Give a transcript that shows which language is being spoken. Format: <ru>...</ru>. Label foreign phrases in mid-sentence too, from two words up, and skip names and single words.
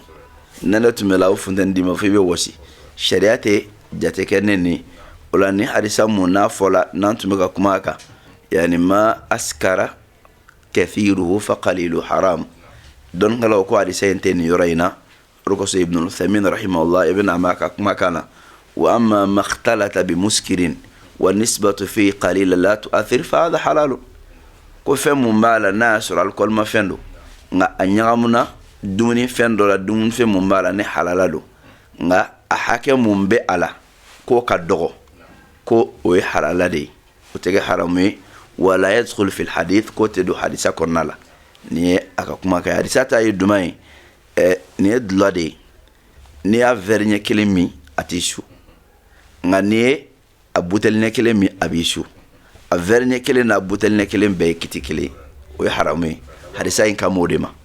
<bm>Nɛnɛ tun bɛ la o funtɛni d'i ma fo i bɛ wɔsi. Sariya tɛ jate kɛ ne ni o la ni hadisa mun n'a fɔla n'an tun bɛ ka kuma a kan yani</bm> <ar>ما أسكر كثيره فقليله حرام.</ar> <bm>Dɔnkɛlaw ko hadisa in tɛ nin yɔrɔ in na o de kosɔn Ibn Uthaymin rahimahullah ibn ama ka kuma kan na</bm> <ar>وأما ما اختلط بمسكر والنسبة فيه قليلة لا تؤثر فهذا حلال.</ar> <bm>Ko fɛn mun b'a la n'a y'a sɔrɔ alcool ma fɛn do nka a ɲagamuna dumuni fɛn dɔ la dumuni fɛn mun b'a la ne halala do nka a hakɛ mun bɛ a la k'o ka dɔgɔ ko o ye halala de ye o tɛ kɛ haramu ye</bm> <ar>ولا يدخل في الحديث</ar> <bm>k'o tɛ don hadisa kɔnɔna la. Nin ye a ka kuma kan hadisa ta ye duman ye nin ye dula de ye n'i y'a verre ɲɛ kelen min a t'i su nka n'i ye a buteli ɲɛ kelen min a b'i su. A verre ɲɛ kelen n'a buteli ɲɛ kelen bɛɛ ye kiti kelen o ye haramu ye hadisa in kama o de ma.</bm>